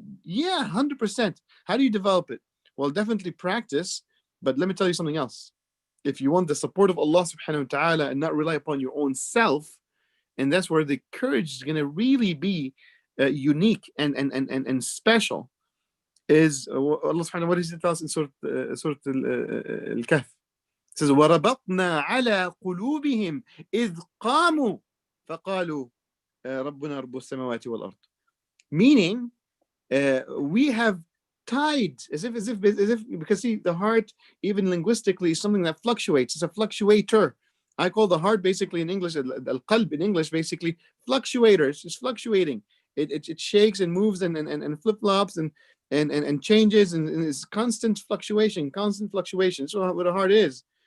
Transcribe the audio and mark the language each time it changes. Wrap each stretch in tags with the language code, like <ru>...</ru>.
<en>Yeah, 100%. How do you develop it? Well, definitely practice, but let me tell you something else. If you want the support of Allah subhanahu wa ta'ala and not rely upon your own self, and that's where the courage is going to really be unique and special, is Allah subhanahu wa ta'ala tells in Surah Al-Kahf. It says,</en> <ar>وَرَبَطْنَا عَلَى قُلُوبِهِمْ إِذْ قَامُوا فَقَالُوا رَبُّنَا رَبُّ السَّمَاوَاتِ وَالْأَرْضِ.</ar> <en>Meaning, we have tied, as if, because see, the heart, even linguistically, is something that fluctuates. It's a fluctuator. I call the heart basically in English, al-qalb in English, basically fluctuators. It's fluctuating. It shakes and moves and flip-flops and changes, and it's constant fluctuation. So what a heart is.</en>